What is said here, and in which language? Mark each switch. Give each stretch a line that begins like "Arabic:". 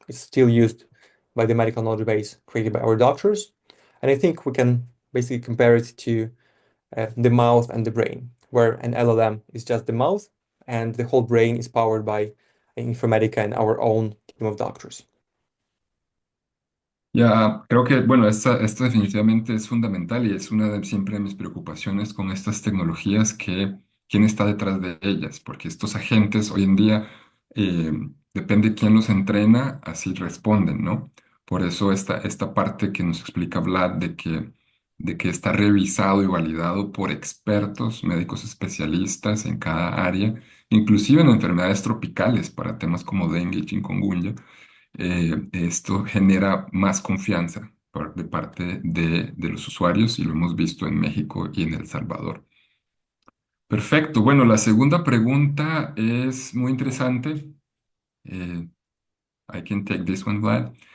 English: It's still used by the medical knowledge base created by our doctors. And I think we can basically compare it to the mouth and the brain, where an LLM is just the mouth and the whole brain is powered by Informatica and our own team of doctors.
Spanish: Ya, creo que, bueno, esta definitivamente es fundamental y es una de siempre de mis preocupaciones con estas tecnologías, que quién está detrás de ellas, porque estos agentes hoy en día, eh, depende de quién los entrena, así responden, ¿no? Por eso esta parte que nos explica Vlad de que está revisado y validado por expertos, médicos especialistas en cada área, inclusive en enfermedades tropicales para temas como dengue y chikungunya. Esto genera más confianza de parte de los usuarios y lo hemos visto en México y en El Salvador. Perfecto. Bueno, la segunda pregunta es muy interesante.
English: Eh, I can take this one, Vlad.